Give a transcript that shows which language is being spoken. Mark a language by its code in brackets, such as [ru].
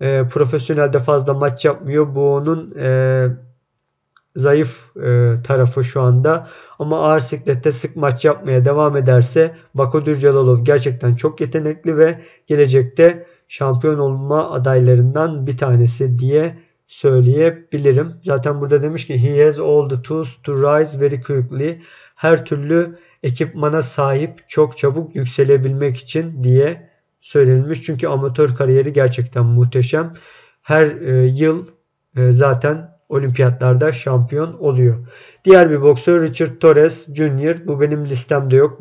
[tr] Profesyonelde fazla maç yapmıyor. Bu onun zayıf tarafı şu anda. Ama ağır siklette sık maç yapmaya devam ederse Bakodir Jalolov gerçekten çok yetenekli ve gelecekte şampiyon olma adaylarından bir tanesi diye söyleyebilirim. Zaten burada demiş ki [en] he has all the tools to rise very quickly. [tr] Her türlü ekipmana sahip, çok çabuk yükselebilmek için diye söylenilmiş. Çünkü amatör kariyeri gerçekten muhteşem. Her yıl zaten olimpiyatlarda şampiyon oluyor. Diğer bir boksör Richard Torres Jr. Bu benim listemde yok.